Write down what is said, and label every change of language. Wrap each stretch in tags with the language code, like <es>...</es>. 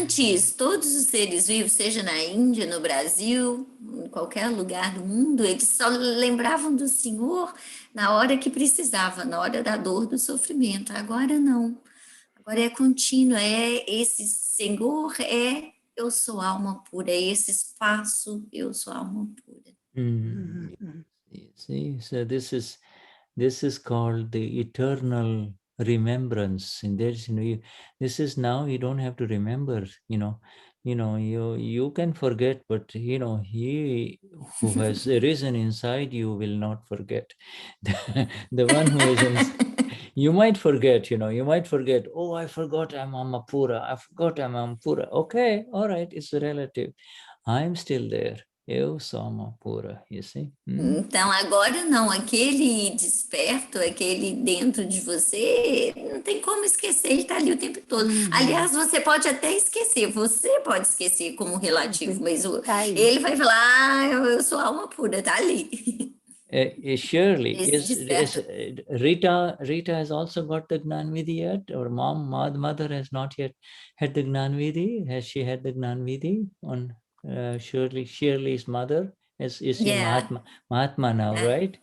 <pt>antes, todos os seres vivos, seja na Índia, no Brasil, em qualquer lugar do mundo, eles só lembravam do Senhor na hora que precisava, na hora da dor, do sofrimento. Agora não. Agora é contínuo, esse Senhor eu sou alma pura, esse espaço, eu sou alma pura.</pt> <en>See, so this is called the eternal remembrance. And there's, this is now you don't have to remember, you can forget, but he who has arisen inside you will not forget. The one who is You might forget, you might forget, oh, I forgot I'm Amapura. I forgot I'm Amapura. Okay, all right, it's relative. I'm still there.</en> <pt>Eu sou Amapura,</pt> <en>you see?</en> <pt>Então, agora não, aquele desperto, aquele dentro de você, não tem como esquecer, ele está ali o tempo todo. Aliás, você pode até esquecer, você pode esquecer como relativo, mas ele vai falar, eu sou alma pura, está ali.</pt> <en>Surely,</en> <pt>Esse</pt> <en>Rita has also got the Gnanvidhi yet? Or mother has not yet had the Gnanvidhi? Has she had the Gnanvidhi on Shirley's mother? Is she Mahatma now, right?</en>